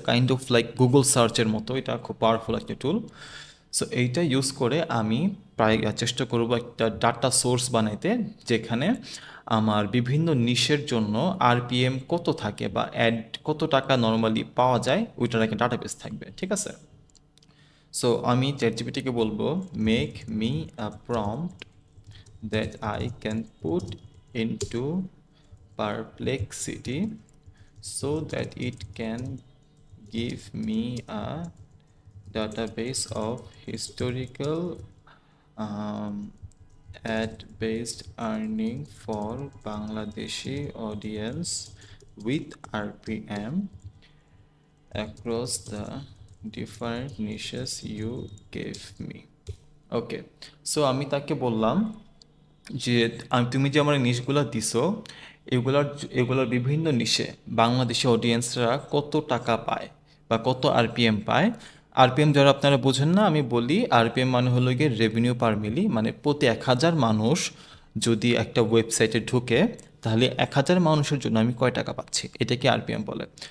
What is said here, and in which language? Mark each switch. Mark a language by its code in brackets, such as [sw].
[bn] Kind of like Google সার্চের মতো, এটা খুব পাওয়ারফুল একটা টুল। সো এইটা ইউজ করে আমি প্রায় চেষ্টা করব একটা ডাটা সোর্স বানাইতে, যেখানে আমার বিভিন্ন নিশের জন্য আরপিএম কত থাকে বা অ্যাড কত টাকা নর্মালি পাওয়া যায় ওইটার একটা ডাটাবেস থাকবে, ঠিক আছে? [en] so [bn] আমি চ্যাটজিপিটিকে বলবো, [en] Make me a prompt that I can put into Perplexity so that it can give me a database of historical um, ad-based earning for Bangladeshi audience with RPM across the different niches you gave me. [bn] Okay, so আমি তাকে বললাম যে তুমি যে আমার নিশগুলো দিছো, এগুলোর বিভিন্ন নিশে বাংলাদেশি অডিয়েন্সরা কত টাকা পায় বা কত আরপিএম পায়। আরপিএম যারা আপনারা বোঝেন না, আমি বলি আরপিএম মানে হলো গিয়ে রেভিনিউ পার মিলি, মানে প্রতি 1000 মানুষ যদি একটা ওয়েবসাইটে ঢুকে, তাহলে 1000 মানুষের জন্য আমি কয় টাকা পাচ্ছি, এটাকে আরপিএম বলে।